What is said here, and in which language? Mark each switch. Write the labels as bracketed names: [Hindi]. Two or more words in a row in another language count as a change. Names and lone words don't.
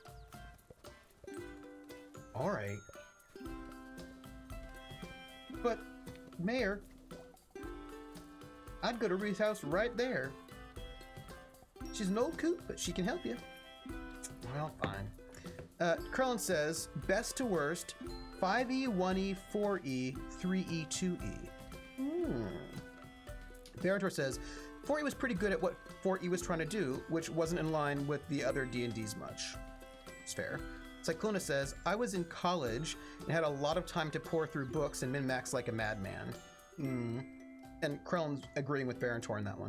[English] Alright. But, Mayor, I'd go to Ruby's house right there. She's an old coot, but she can help you. Well, fine. Krellin says, best to worst, 5E, 1E, 4E, 3E, 2E. Barentor says, 4E was pretty good at what 4E was trying to do, which wasn't in line with the other D&Ds much. It's fair. Cyclona says, I was in college and had a lot of time to pour through books and min-max like a madman. And Krellin's agreeing with Barentor on that one.